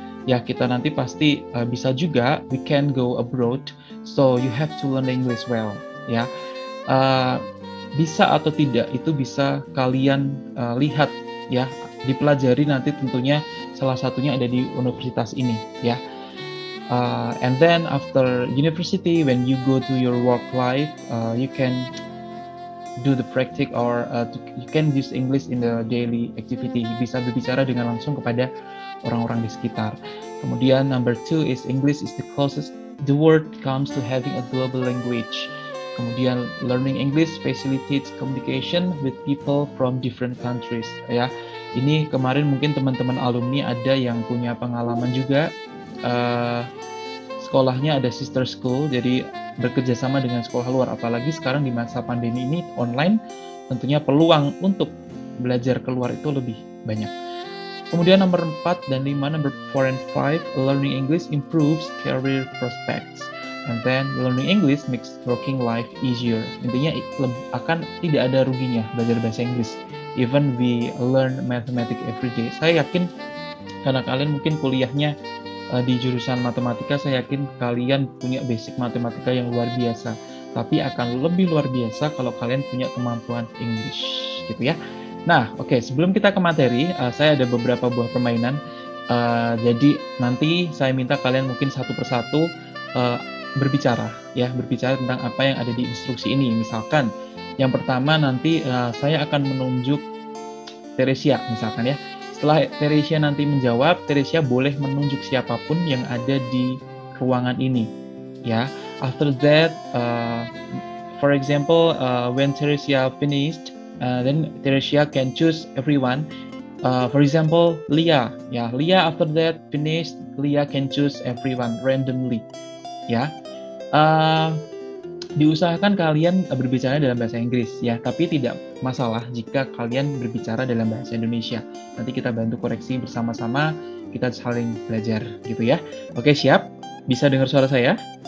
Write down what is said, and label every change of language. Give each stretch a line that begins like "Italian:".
Indonesian: Ya, kita nanti pasti bisa juga
English: we can go abroad, so you have to learn English well ya.
Indonesian: bisa atau tidak itu bisa kalian lihat ya, dipelajari nanti tentunya salah satunya ada di universitas ini ya.
English: And then after university, when you go to your work life, you can do the practice or you can use English in the daily activity.
Indonesian: Bisa berbicara dengan langsung kepada orang-orang di sekitar. Kemudian
English: number 2 is English is the closest the word comes to having a global language.
Indonesian: Kemudian
English: learning English facilitates communication with people from different countries.
Indonesian: Ya, ini kemarin mungkin teman-teman alumni ada yang punya pengalaman juga. Sekolahnya ada sister school, jadi bekerja sama dengan sekolah luar. Apalagi sekarang di masa pandemi ini online, tentunya peluang untuk belajar keluar itu lebih banyak. Kemudian nomor 4 dan 5,
English: number 4 and 5, learning English improves career prospects. And then learning English makes working life easier.
Indonesian: Intinya akan tidak ada ruginya belajar bahasa Inggris.
English: Even we learn mathematics every day.
Indonesian: Saya yakin karena kalian mungkin kuliahnya di jurusan matematika, saya yakin kalian punya basic matematika yang luar biasa. Tapi akan lebih luar biasa kalau kalian punya kemampuan English, gitu ya. Nah, oke, sebelum kita ke materi, saya ada beberapa buah permainan. Jadi nanti saya minta kalian mungkin satu persatu berbicara tentang apa yang ada di instruksi ini. Misalkan yang pertama nanti saya akan menunjuk Teresia misalkan ya. Setelah Teresia nanti menjawab, Teresia boleh menunjuk siapapun yang ada di ruangan ini ya.
English: After that, for example, when Teresia finished, then Teresia can choose everyone. For example, Lia ya. Lia after that finished, Lia can choose everyone randomly ya.
Indonesian: Diusahakan kalian berbicara dalam bahasa Inggris ya, tapi tidak masalah jika kalian berbicara dalam bahasa Indonesia. Nanti kita bantu koreksi bersama-sama, kita saling belajar gitu ya. Oke, siap? Bisa dengar suara saya?